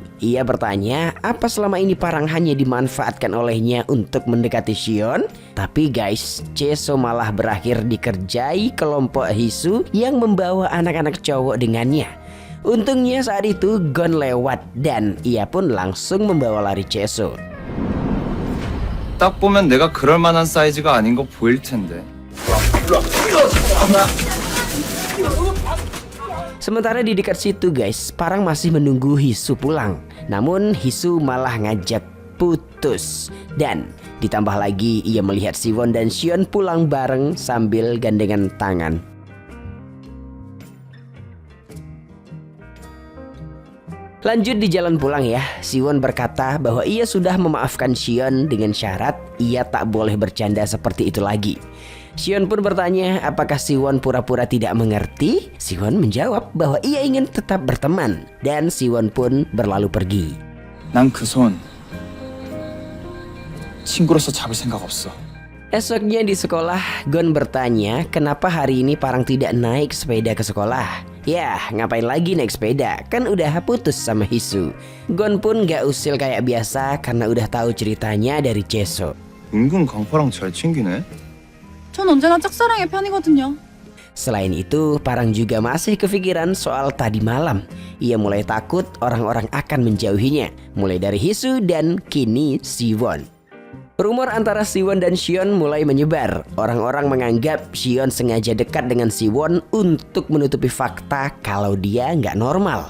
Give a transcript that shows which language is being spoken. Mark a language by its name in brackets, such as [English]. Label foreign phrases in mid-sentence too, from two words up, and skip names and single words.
[Indonesian] Ia bertanya apa selama ini Parang hanya dimanfaatkan olehnya untuk mendekati Sion. Tapi guys, Cheso malah berakhir dikerjai kelompok Hisu yang membawa anak-anak cowok dengannya. Untungnya saat itu Gon lewat dan ia pun langsung membawa lari Cheso. [Korean] 딱 보면 내가 그럴 만한 사이즈가 아닌 거 보일 텐데. [Indonesian] Sementara di dekat situ guys, Parang masih menunggu Hisu pulang. Namun Hisu malah ngajak putus. Dan ditambah lagi ia melihat Siwon dan Sion pulang bareng sambil gandengan tangan. Lanjut di jalan pulang ya, Siwon berkata bahwa ia sudah memaafkan Sion dengan syarat ia tak boleh bercanda seperti itu lagi. Sion pun bertanya apakah Siwon pura-pura tidak mengerti. Siwon menjawab bahwa ia ingin tetap berteman dan Siwon pun berlalu pergi. [Korean] 난 그 손 친구로서 잡을 생각 없어. [Indonesian] Esoknya di sekolah, Gon bertanya kenapa hari ini Parang tidak naik sepeda ke sekolah. Yah, ngapain lagi naik sepeda? Kan udah putus sama Hisu. Gon pun gak usil kayak biasa karena udah tahu ceritanya dari Cheso. [Korean] 은근 강파랑 잘 챙기네. 전 언제나 짝사랑의 편이거든요. [Indonesian] Selain itu, Parang juga masih kepikiran soal tadi malam. Ia mulai takut orang-orang akan menjauhinya, mulai dari Hisu dan kini Siwon. Rumor antara Siwon dan Sion mulai menyebar. Orang-orang menganggap Sion sengaja dekat dengan Siwon untuk menutupi fakta kalau dia nggak normal.